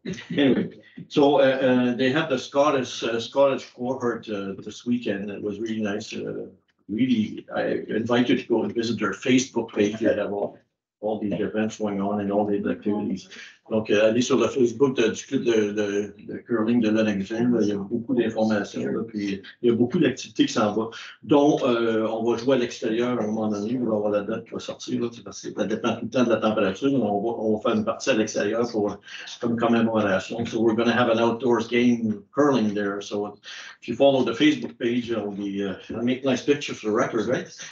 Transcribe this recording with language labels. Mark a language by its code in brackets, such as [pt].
[en] Anyway, so they had the Scottish cohort this weekend. It was really nice. Really, I invite you to go and visit their Facebook page. They have all these events going on and all these activities. [fr] Donc, allez sur le Facebook du club de curling de Lennoxville. Il y a beaucoup d'informations. Puis, il y a beaucoup d'activités qui s'en vont, dont on va jouer à l'extérieur à un moment donné. On va avoir la date qui va sortir. Là, parce que ça dépend tout le temps de la température. On va faire une partie à l'extérieur comme commémoration. [en] So we're going to have an outdoors game curling there. So if you follow the Facebook page, it'll be make nice pictures for the record, right?